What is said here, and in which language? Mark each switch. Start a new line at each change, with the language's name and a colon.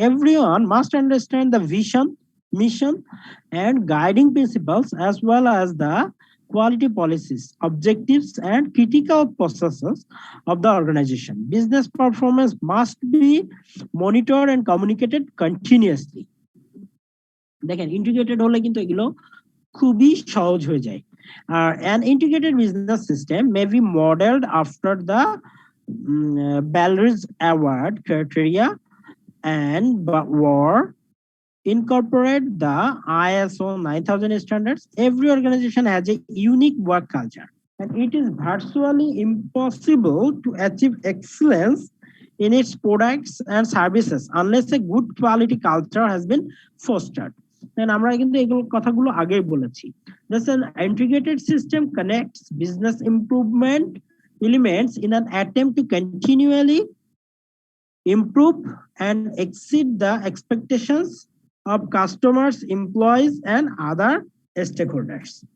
English: Everyone must understand the vision, mission, and guiding principles, as well as the quality policies, objectives, and critical processes of the organization. Business performance must be monitored and communicated continuously.
Bangla: দেখেন, integrated হলে কিন্তু এগুলো খুবই সহজ হয়ে যায়।
English: An integrated business system may be modeled after the Balrog Award criteria and or incorporate the ISO 9000 standards. Every organization has a unique work culture, and it is virtually impossible to achieve excellence in its products and services unless a good quality culture has been fostered.
Bangla: And আমরা কিন্তু এগুলো কথাগুলো আগেই বলেছি.
English: Thus, an integrated system connects business improvement elements in an attempt to continually improve and exceed the expectations of customers, employees, and other stakeholders.